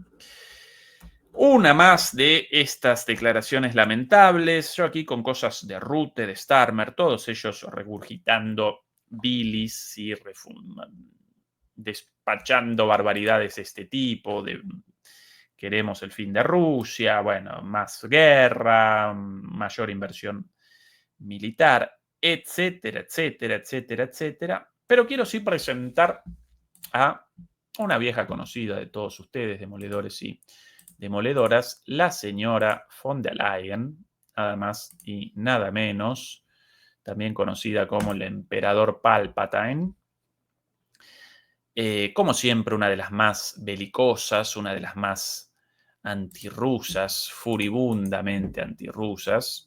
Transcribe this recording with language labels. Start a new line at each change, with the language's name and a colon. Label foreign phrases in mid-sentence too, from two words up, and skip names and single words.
Spanish: Una más de estas declaraciones lamentables, yo aquí con cosas de Rutte, de Starmer, todos ellos regurgitando bilis y despachando barbaridades de este tipo, de queremos el fin de Rusia, bueno, más guerra, mayor inversión militar, etcétera, etcétera, etcétera, etcétera. Pero quiero sí presentar a una vieja conocida de todos ustedes, demoledores y demoledoras, la señora von der Leyen, nada más y nada menos, también conocida como el emperador Palpatine. Como siempre, una de las más belicosas, una de las más antirrusas, furibundamente antirrusas.